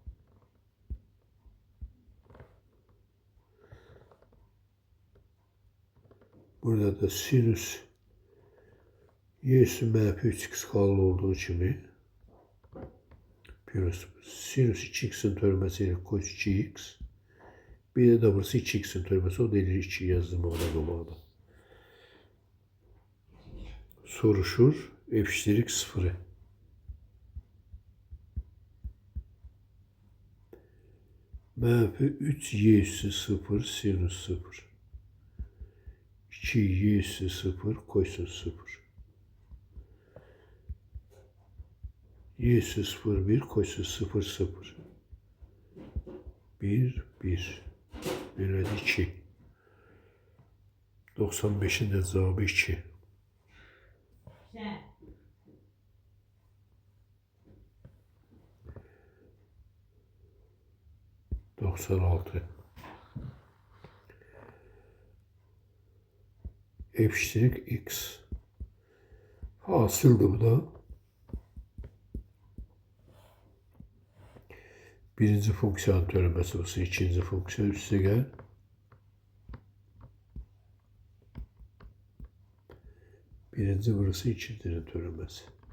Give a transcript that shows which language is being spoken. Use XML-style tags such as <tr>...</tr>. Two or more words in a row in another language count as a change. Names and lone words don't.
<az>Burada da sinüs y üssü mənfi 3x qalı olduğu kimi sinüs 2x'in törəməsi ilə cos 2x bir də burası 2x'in törəməsi o da eləyir 2 yazdım orada qabaqda. Soruşur eşitlik 0'ı. Mənfi 3 y üssü 0 sinüs 0. 2 y üssü 0 kosinüs 0. Y üssü 0 1 kosinüs 0 0.</az> <tr>1 1. Böyle 2. 95'in de cevabı 2. Doksan altı.</tr> <az>Eşitlik x. Hasıldı bu da. Birinci fonksiyanın törəməsi olsun, ikinci fonksiya üstə gəl. Birinci burası ikincinin törəməsi.</az>